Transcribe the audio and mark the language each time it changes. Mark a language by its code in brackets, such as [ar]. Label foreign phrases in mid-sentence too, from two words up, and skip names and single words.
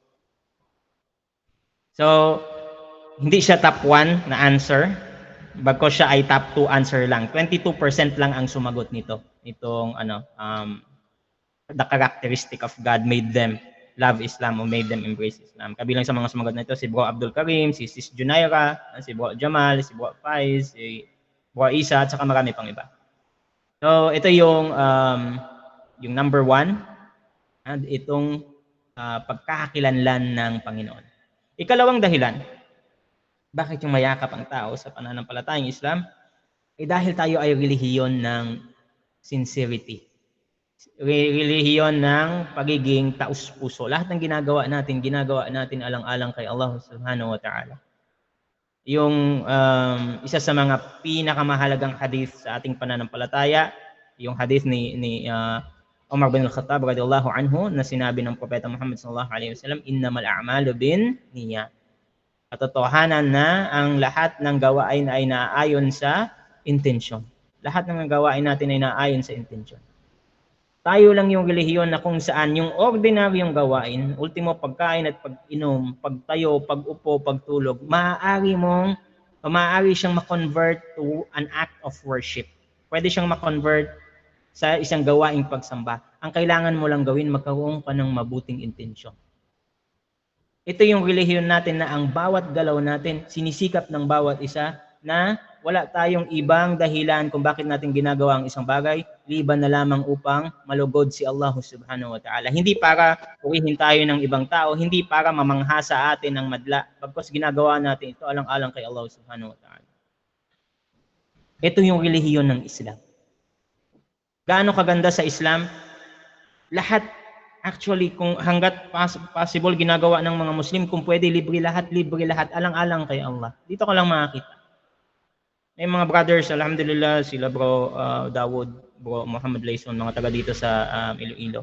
[tl] So, hindi siya top 1 na answer. Bagko siya ay top 2 answer lang. 22% lang ang sumagot nito. Itong [en] the characteristic of God made them love Islam or made them embrace Islam. [tl] Kabilang sa mga sumagot na ito, si Bro Abdul Karim, si Sis Junaira, si Bro Jamal, si Bro Faiz, si Bro Isa, at saka marami pang iba. So, ito yung number 1, at itong pagkakakilanlan ng Panginoon. Ikalawang dahilan, bakit yung mayakap ang tao sa pananampalatayang Islam? Dahil tayo ay relihiyon ng sincerity. Relihiyon ng pagiging taus-puso. Lahat ng ginagawa natin alang-alang kay Allah [ar] سبحانه وتعالى. [tl] Yung isa sa mga pinakamahalagang hadith sa ating pananampalataya, yung hadith ni Umar bin al-Khattab [ar] رضي الله عنه [tl] na sinabi ng Propeta Muhammad [ar] صلى الله عليه وسلم, إنما الأعمال بالنيات. [tl] Katotohanan na ang lahat ng gawain ay naaayon sa intensyon. Lahat ng gawain natin ay naaayon sa intensyon. Tayo lang yung relihiyon na kung saan yung ordinaryong gawain, ultimo pagkain at pag-inom, pagtayo, pag-upo, pagtulog, maaari siyang ma-convert [en] to an act of worship. [tl] Pwede siyang ma-convert sa isang gawaing pagsamba. Ang kailangan mo lang gawin, magkaroon ka ng mabuting intensyon. Ito yung relihiyon natin na ang bawat galaw natin, sinisikap ng bawat isa na wala tayong ibang dahilan kung bakit natin ginagawa ang isang bagay, liban na lamang upang malugod si Allah [ar] سبحانه وتعالى. [tl] Hindi para purihin tayo ng ibang tao, hindi para mamangha sa atin ng madla, bagkus ginagawa natin ito alang-alang kay Allah [ar] سبحانه وتعالى. [tl] Ito yung relihiyon ng Islam. Gaano kaganda sa Islam? Lahat, actually, kung hanggat possible ginagawa ng mga Muslim, kung pwede libre lahat, alang-alang kay Allah. Dito ka lang makakita. May mga brothers, alhamdulillah, sila Bro Dawood, Bro Muhammad Layson, mga taga dito sa Iloilo.